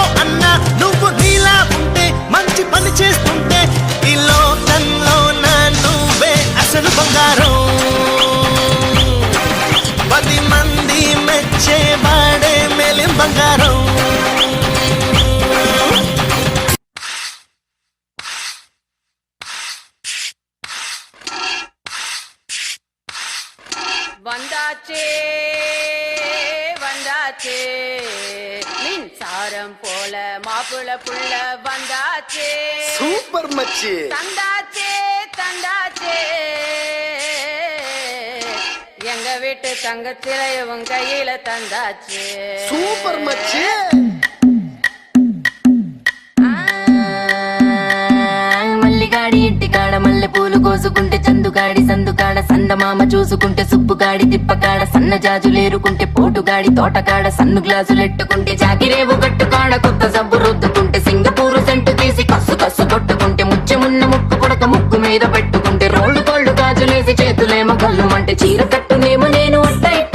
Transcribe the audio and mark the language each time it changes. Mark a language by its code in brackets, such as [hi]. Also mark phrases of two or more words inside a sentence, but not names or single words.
[te] అన్నా నువ్వు నీలా ఉంటే మంచి పని చేస్తుంటే ఈ లోకంలో నువ్వే అసలు బంగారం 10 మంది మెచ్చేవాడే మేలిం బంగారం [ta] வந்தாச்சே வந்தாச்சே மின்சாரம் போல மாப்பிள புள்ள வந்தாச்சே [te] సూపర్ మచ్చి [ta] தந்தாச்சே தந்தாச்சே எங்க வீட்டு தங்கச்சிலை உன் கையில தந்தாச்சே [te] సూపర్ మచ్చి మల్లిగాడి ఇంటికాడ మల్లె పూలు కోసుకుంటే చందుగాడి సందుకాడ సందమామ చూసుకుంటే సుబ్బుగాడి తిప్పకాడ సన్న జాజులేరుకుంటే పోటుగాడి తోటకాడ సన్ను గ్లాసులెట్టుకుంటే జాకిరేవు గట్టుకాడ కొత్త సబ్బు రుద్దుకుంటే సింగపూరు సెంటు తీసి కస్సు కస్సు కొట్టుకుంటే ముచ్చెమున్న ముక్కు పుడక ముక్కు మీద పెట్టుకుంటే రోళ్ళు కోళ్ళు గాజులేసి చేతులేమో గల్లుమంటే చీర కట్టునేమో నేను అట్ట ఇట్ట